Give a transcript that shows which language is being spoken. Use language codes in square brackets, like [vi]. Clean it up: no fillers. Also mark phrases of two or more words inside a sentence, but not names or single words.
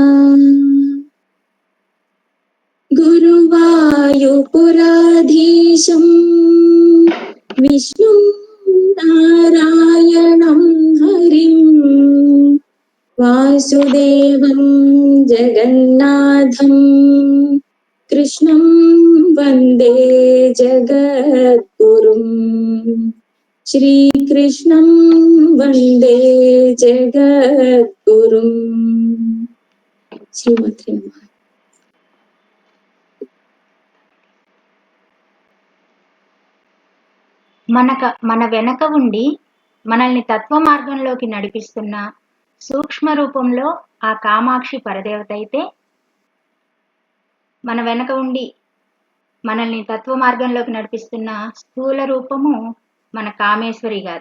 [sa] गुरुवायुपुराधीशं विष्णुं नारायणं हरिं वासुदेवं जगन्नाथं कृष्णं वन्दे जगद्गुरुं। श्रीकृष्णं वन्दे जगद्गुरुं। श्रीमते नमः। [te] మన వెనక ఉండి మనల్ని తత్వ మార్గంలోకి నడిపిస్తున్న సూక్ష్మ రూపంలో ఆ కామాక్షి పరదేవత అయితే, మన వెనక ఉండి మనల్ని తత్వ మార్గంలోకి నడిపిస్తున్న స్థూల రూపము మన కామేశ్వరి గారు.